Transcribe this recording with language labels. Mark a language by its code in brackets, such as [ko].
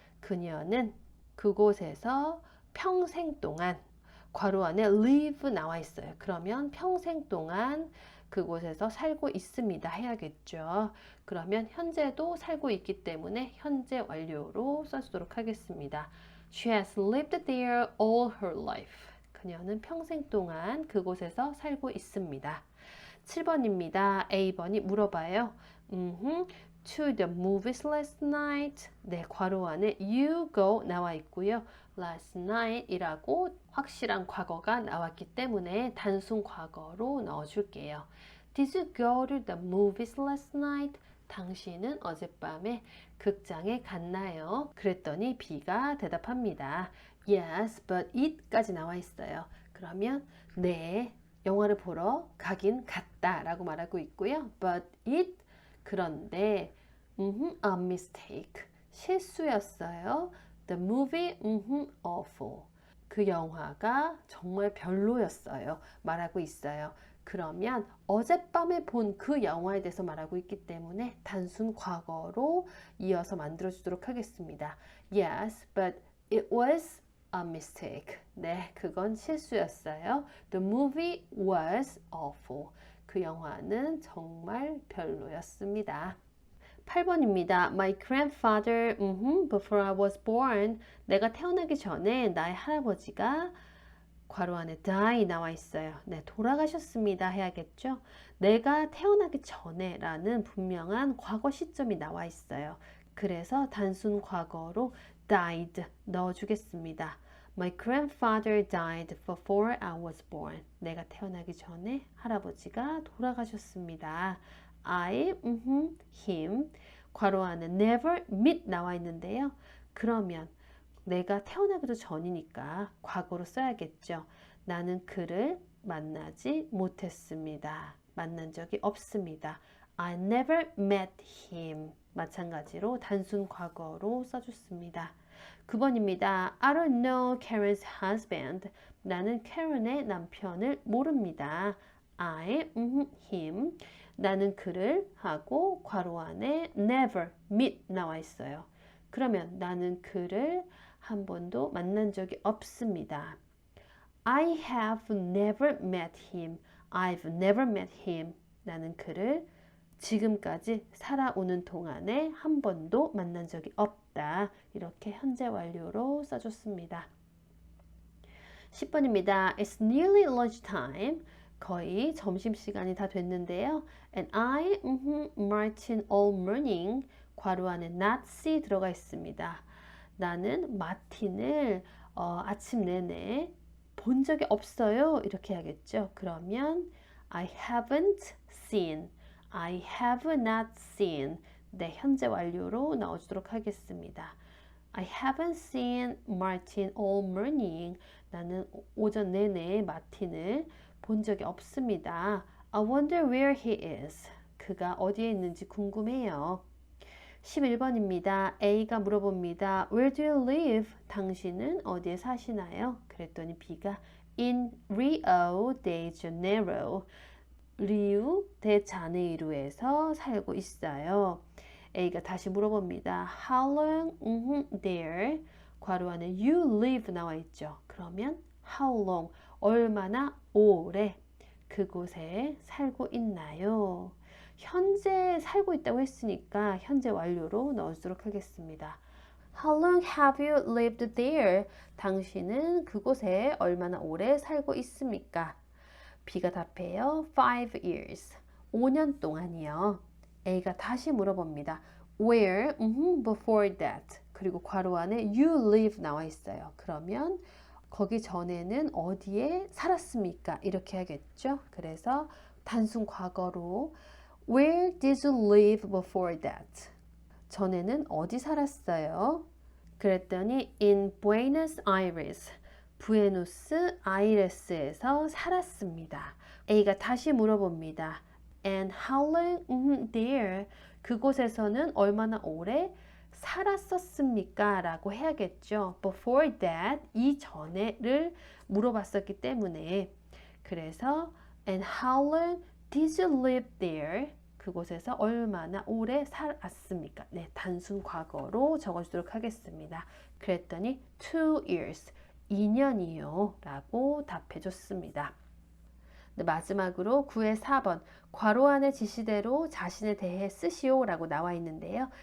[ko] 그녀는 그곳에서 평생 동안 괄호 안에 live 나와 있어요. 그러면 평생 동안 그곳에서 살고 있습니다 해야겠죠. 그러면 현재도 살고 있기 때문에 현재 완료로 써주도록 하겠습니다. [en] She has lived there all her life. [ko] 그녀는 평생 동안 그곳에서 살고 있습니다. 7번입니다. A번이 물어봐요. [en] To the movies last night. [ko] 네, 괄호 안에 [en] you go [ko] 나와 있고요. last night 이라고 확실한 과거가 나왔기 때문에 단순 과거로 넣어줄게요. [en] Did you go to the movies last night? [ko] 당신은 어젯밤에 극장에 갔나요? 그랬더니 B가 대답합니다. [en] Yes, but it [ko] 까지 나와 있어요. 그러면 네, 영화를 보러 가긴 갔다 라고 말하고 있고요. [en] But it, [ko] 그런데 [en] a mistake, [ko] 실수였어요. [en] The movie, awful. [ko] 그 영화가 정말 별로였어요. 말하고 있어요. 그러면 어젯밤에 본 그 영화에 대해서 말하고 있기 때문에 단순 과거로 이어서 만들어 주도록 하겠습니다. [en] Yes, but it was a mistake. [ko] 네, 그건 실수였어요. [en] The movie was awful. [ko] 그 영화는 정말 별로였습니다. 8번입니다. [en] My grandfather, before I was born. [ko] 내가 태어나기 전에 나의 할아버지가 괄호 안에 die 나와 있어요. 네, 돌아가셨습니다 해야겠죠. 내가 태어나기 전에 라는 분명한 과거 시점이 나와 있어요. 그래서 단순 과거로 died 넣어주겠습니다. [en] My grandfather died before I was born. [ko] 내가 태어나기 전에 할아버지가 돌아가셨습니다. [en] I, him, [ko] 괄호 안에 [en] never meet [ko] 나와 있는데요. 그러면 내가 태어나기도 전이니까 과거로 써야겠죠. 나는 그를 만나지 못했습니다. 만난 적이 없습니다. [en] I never met him. [ko] 마찬가지로 단순 과거로 써줬습니다. 9번입니다. [en] I don't know Karen's husband. [ko] 나는 Karen의 남편을 모릅니다. [en] I, him. [ko] 나는 그를 하고 괄호 안에 [en] never meet [ko] 나와 있어요. 그러면 나는 그를 한 번도 만난 적이 없습니다. [en] I have never met him. I've never met him. [ko] 나는 그를 지금까지 살아오는 동안에 한 번도 만난 적이 없다. 이렇게 현재 완료로 써줬습니다. 10번입니다. [en] It's nearly lunchtime. [ko] 거의 점심시간이 다 됐는데요. [en] And I, Martin all morning. [ko] 괄호 안에 [en] not see [ko] 들어가 있습니다. 나는 마틴을 아침 내내 본 적이 없어요. 이렇게 해야겠죠. [en] 그러면 I haven't seen. I have not seen. [ko] 네, 현재 완료로 넣어주도록 하겠습니다. [en] I haven't seen Martin all morning. [ko] 나는 오전 내내 마틴을 본 적이 없습니다. [en] I wonder where he is. [ko] 그가 어디에 있는지 궁금해요. 11번입니다. A가 물어봅니다. [en] Where do you live? [ko] 당신은 어디에 사시나요? 그랬더니 B가 [en] in Rio de Janeiro. [ko] 리우 데자네이루에서 살고 있어요. A가 다시 물어봅니다. [en] How long there? [ko] 괄호 안에 [en] you live [ko] 나와 있죠. [en] 그러면 how long? [ko] 얼마나 오래 그곳에 살고 있나요? 현재 살고 있다고 했으니까 현재 완료로 넣어주도록 하겠습니다. [en] How long have you lived there? [ko] 당신은 그곳에 얼마나 오래 살고 있습니까? B가 답해요. [en] 5 years. [ko] 5년 동안이요. A가 다시 물어봅니다. [en] Where? Before that. [ko] 그리고 괄호 안에 [en] you live [ko] 나와 있어요. 그러면 거기 전에는 어디에 살았습니까? 이렇게 하겠죠. 그래서 단순 과거로 [en] Where did you live before that? [ko] 전에는 어디 살았어요? 그랬더니 in Buenos Aires. 부에노스 아이레스에서 살았습니다. A가 다시 물어봅니다. [en] And how long there? [ko] 그곳에서는 얼마나 오래 살았었습니까? 라고 해야겠죠. [en] Before that, [ko] 이전에를 물어봤었기 때문에. 그래서 [en] And how long did you live there? [ko] 그곳에서 얼마나 오래 살았습니까? 네, 단순 과거로 적어주도록 하겠습니다. 그랬더니 [en] 2 years, [ko] 2년이요 라고 답해줬습니다. 네, 마지막으로 9의 4번 괄호 안의 지시대로 자신에 대해 쓰시오 라고 나와 있는데요.